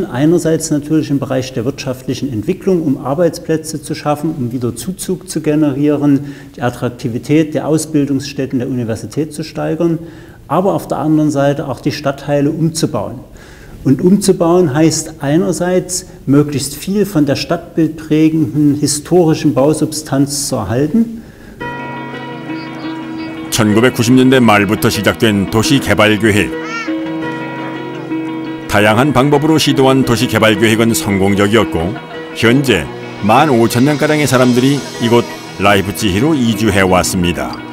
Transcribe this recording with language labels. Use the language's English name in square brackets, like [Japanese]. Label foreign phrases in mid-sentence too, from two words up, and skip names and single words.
[German] Einerseits natürlich im Bereich der wirtschaftlichen Entwicklung, um Arbeitsplätze zu schaffen, um wieder Zuzug zu generieren, die Attraktivität der Ausbildungsstätten der Universität zu steigern, aber auf der anderen Seite auch die Stadtteile umzubauen. Und umzubauen heißt einerseits, möglichst viel von der stadtbildprägenden historischen Bausubstanz zu erhalten. [Korean] 1990년대 말부터 시작된 도시개발계획. 다양한 방법으로 시도한 도시개발계획은 성공적이었고 현재 15,000명가량의 사람들이 이곳 라이프치히로 이주해 왔습니다.